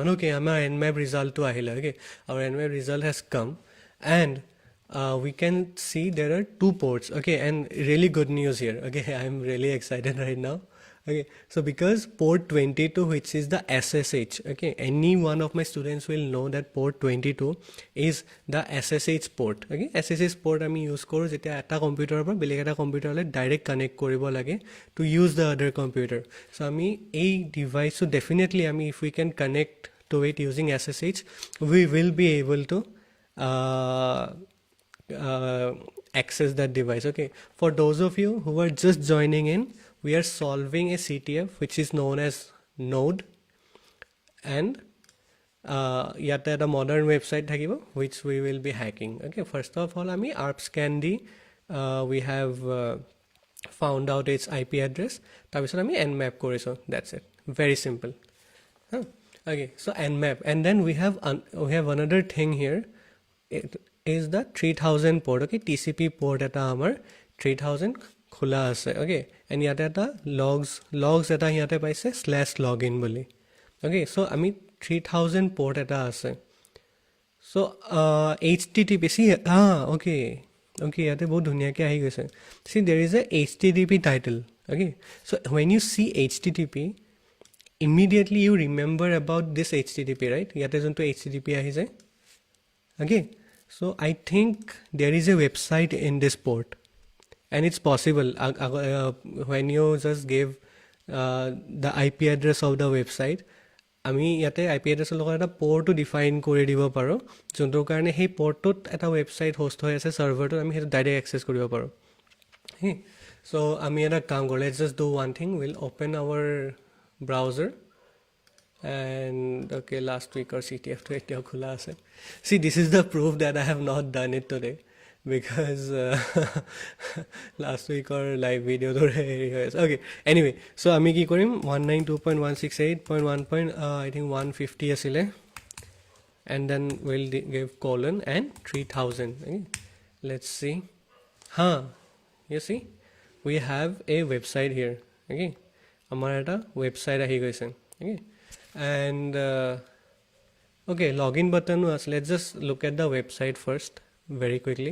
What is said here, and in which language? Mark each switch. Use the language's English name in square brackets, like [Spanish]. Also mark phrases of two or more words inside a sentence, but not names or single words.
[English] Okay, our nmap result [Assamese] টো আহিল. [English] Okay, our nmap result has come, and we can see there are 2 ports. Okay, and really good news here. Okay, I'm really excited right now. Okay, so because port 22, which is the SSH, okay, any one of my students will know that port 22 is the SSH port. [Assamese] Okay, SSH port আমি use কৰো যেতিয়া এটা কম্পিউটাৰৰ পৰা বেলেগ এটা কম্পিউটাৰলৈ [English] direct connect [Assamese] কৰিব লাগে [English] to use the other computer. So [Assamese] আমি এই ডিভাইসটো [English] definitely আমি if we can connect to it using SSH, we will be able to access that device. Okay, for those of you who are just joining in, we are solving a CTF which is known as Node, and [Assamese] ইয়াত এটা [English] modern website thakibo which we will be hacking. Okay, first of all ami arp scan di we have found out its IP address, [Assamese] তাৰ বিচত আমি nmap কৰিছো. [English] That's it, very simple. Okay, so nmap, and then we have another thing here. It is the 3000 port. Okay, TCP port [Assamese] এটা আমাৰ 3000 খোলা আছে. okay, and ইয়াতে এটা logs এটা ইয়াতে পাইছে /login বুলি. okay, so আমি 3000 port এটা আছে. so HTTP okay, ইয়াতে বহুত ধুনীয়াকৈ আহি গৈছে. [English] see, there is a HTTP title. okay, so when you see HTTP, immediately you remember about this HTTP, right? [Assamese] ইয়াতে যোনটো HTTP আহি যায়. [English] okay, so I think there is a website in this port, and it's possible when you just give the IP address of the website, [Assamese] আমি ইয়াতে IP address লগত এটা পৰ্টটো ডিফাইন কৰি দিব পাৰোঁ, যোনটোৰ কাৰণে সেই পৰ্টটোত এটা [English] website host [Assamese] হৈ আছে ছাৰ্ভাৰটোত, আমি সেইটো [English] direct access [Assamese] কৰিব পাৰোঁ. [English] so [Assamese] আমি এটা কাম কৰোঁ, [English] let's just do one thing, will open our browser, and okay, last week [Assamese] or CTF টো এতিয়া খোলা আছে. [English] See, this is the proof that I have not done it today, because last week or live video to okay, anyway, so [Assamese] আমি কি কৰিম [English] 192.168.1. I think 150 asile, and then we'll give colon and 3000. okay? Let's see. You see, we have a website here. Okay, [Assamese] আমাৰ এটা [English] website [Assamese] আহি গৈছে. [English] Okay, and okay, login button was, let's just look at the website first very quickly.